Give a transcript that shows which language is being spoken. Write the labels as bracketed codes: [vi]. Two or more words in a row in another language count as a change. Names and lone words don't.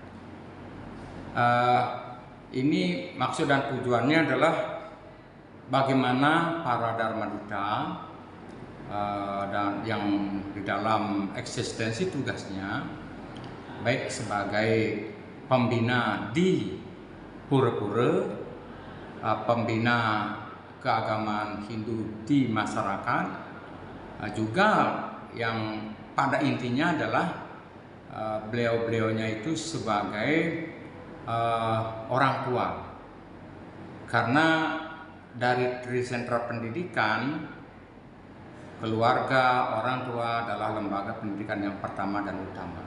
[id] Ini maksud dan tujuannya adalah bagaimana para Dharma Duta dan yang di dalam eksistensi tugasnya baik sebagai pembina di pura-pura, pembina keagamaan Hindu di masyarakat, juga yang pada intinya adalah beliau-beliaunya itu sebagai orang tua, karena dari sentra pendidikan, keluarga, orang tua adalah lembaga pendidikan yang pertama dan utama.